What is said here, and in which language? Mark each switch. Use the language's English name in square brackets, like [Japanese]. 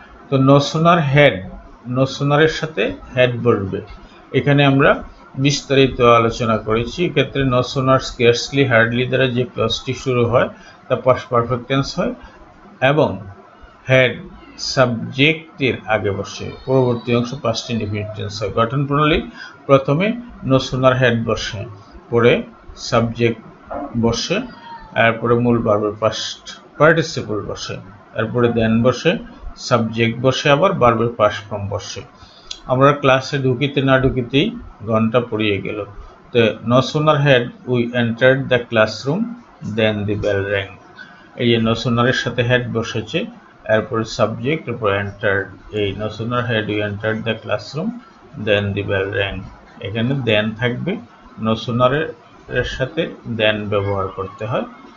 [Bangla] তো no sooner had, no sooner এর সাথে had বসবে। এখানে আমরা বিস্তারিত আলোচনা করেছি। এক্ষেত্রে no sooner, scarcely, hardly দ্বারা যে ক্লজটি শুরু হয় তা past perfect tense হয়, এবং had সাবজেক্টের আগে বসে, পরবর্তী অংশ past indefinite tense হয়। গঠন প্রণালী: প্রথমে no sooner had বসে, পরে সাবজেক্ট বসে, এরপরে মূল ভার্বের past participle বসে, এরপরে then বসে, সাবজেক্ট বসে, আবার ভার্বের past form বসে। আমরা ক্লাসে ঢুকিতে না ঢুকিতেই ঘন্টা পড়িয়ে গেল। [English] তো no sooner had we entered the classroom then the bell rang। [Bangla] এই যে no sooner এর সাথে had বসেছে, এরপরে সাবজেক্ট, এরপর entered। [English] এই no sooner had we entered the classroom then the bell rang, [Bangla] এখানে then থাকবে। no sooner এর সাথে then ব্যবহার করতে হয়।